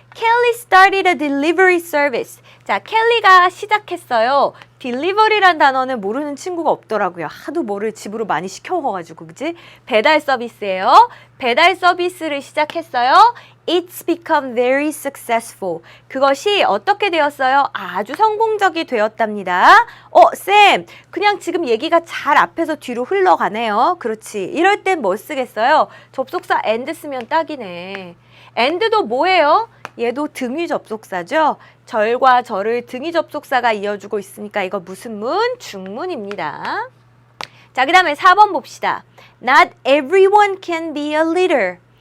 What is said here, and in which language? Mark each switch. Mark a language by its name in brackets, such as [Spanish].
[English] Kelly started a delivery service. [Korean] 자, 켈리가 시작했어요. delivery란 단어는 모르는 친구가 없더라고요. 하도 뭐를 집으로 많이 시켜 먹어가지고, 그치? 배달 서비스예요. 배달 서비스를 시작했어요. [English] It's become very successful. [Korean] 그것이 어떻게 되었어요? 아주 성공적이 되었답니다. 쌤, 그냥 지금 얘기가 잘 앞에서 뒤로 흘러가네요. 그렇지. 이럴 땐 뭐 쓰겠어요? 접속사 and 쓰면 딱이네. and도 뭐예요? 얘도 등위 접속사죠. 절과 절을 등위 접속사가 이어주고 있으니까 이거 무슨 문? 중문입니다. 자, 그 다음에 4번 봅시다. [English] Not everyone can be a leader.